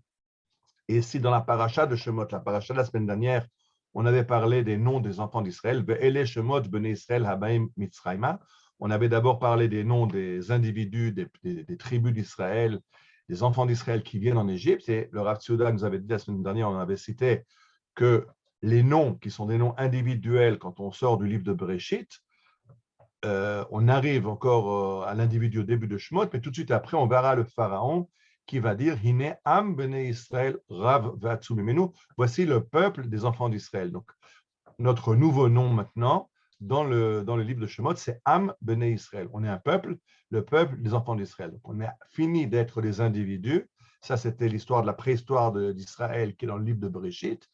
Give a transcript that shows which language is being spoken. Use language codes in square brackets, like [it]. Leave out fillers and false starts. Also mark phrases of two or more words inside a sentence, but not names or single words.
[fr] Et si dans la paracha de Shemot, la paracha de la semaine dernière, on avait parlé des noms des enfants d'Israël, [he] ואלה שמות בני ישראל הבאים מצרימה, [fr] on avait d'abord parlé des noms des individus, des tribus d'Israël, des enfants d'Israël qui viennent en Égypte. Et le Rav Tzvi Yehuda nous avait dit la semaine dernière, on avait cité que les noms qui sont des noms individuels, quand on sort du livre de Bereshit, on arrive encore à l'individu au début de Shemot, mais tout de suite après, on verra le pharaon qui va dire [he] הנה עם בני ישראל רב ועצום ממנו. [fr] Voici le peuple des enfants d'Israël. Donc, notre nouveau nom maintenant, dans le livre de Shemot, c'est [he] עם בני ישראל. [fr] On est un peuple, le peuple des enfants d'Israël. Donc, on a fini d'être des individus. Ça, c'était l'histoire de la préhistoire d'Israël qui est dans le livre de Bereshit.